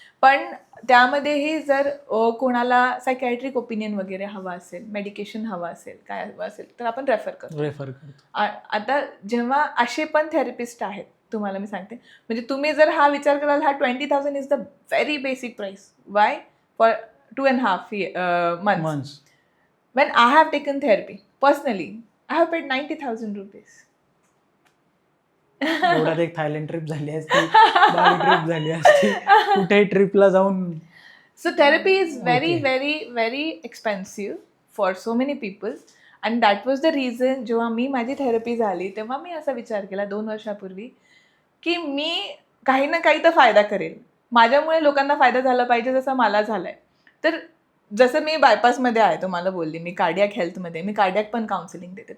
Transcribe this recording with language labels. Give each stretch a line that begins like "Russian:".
Marathi: पण त्यामध्येही जर कोणाला सायकॅट्रिक ओपिनियन वगैरे हवा असेल, मेडिकेशन हवं असेल, काय हवं असेल, तर आपण रेफर करतो. आता जेव्हा असे पण थेरपिस्ट आहेत, तुम्हाला मी सांगते, म्हणजे तुम्ही जर हा विचार कराल, हा
English: 20,000 is the very basic price. Why? For 2.5 months. When I have taken therapy, personally, I have paid 90,000 rupees.
Marathi: एक थायलंड ट्रिप झाली असती, बाली ट्रिप झाली असती, कुठेही ट्रिपला जाऊन
English: So therapy is very, Okay. very, very expensive for so many people. And that was the reason
Marathi: जेव्हा मी माझी थेरपी झाली तेव्हा मी असा विचार केला 2 वर्षापूर्वी की मी काही ना काही तर फायदा करेल. माझ्यामुळे लोकांना फायदा झाला पाहिजे जसं मला झालाय. तर जसं मी बायपासमध्ये आहे तुम्हाला बोलली मी कार्डियाक हेल्थमध्ये मी कार्डियाक पण काउन्सिलिंग देते.